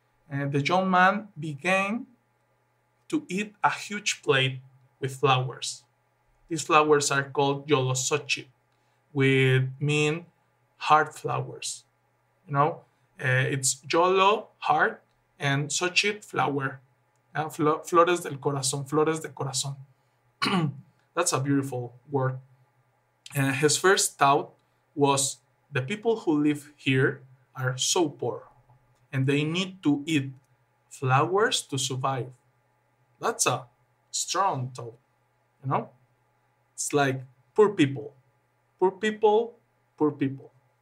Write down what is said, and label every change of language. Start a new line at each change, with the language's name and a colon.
English: And the young man began to eat a huge plate with flowers. These flowers are called yolosochi, which mean heart flowers. It's yolo, heart, and xochitl, flower.
Spanish: Flores del corazón, flores de corazón.
English: That's a beautiful word. His first thought was the people who live here are so poor and they need to eat flowers to survive. That's a strong thought, you know? It's like poor people, poor people, poor people.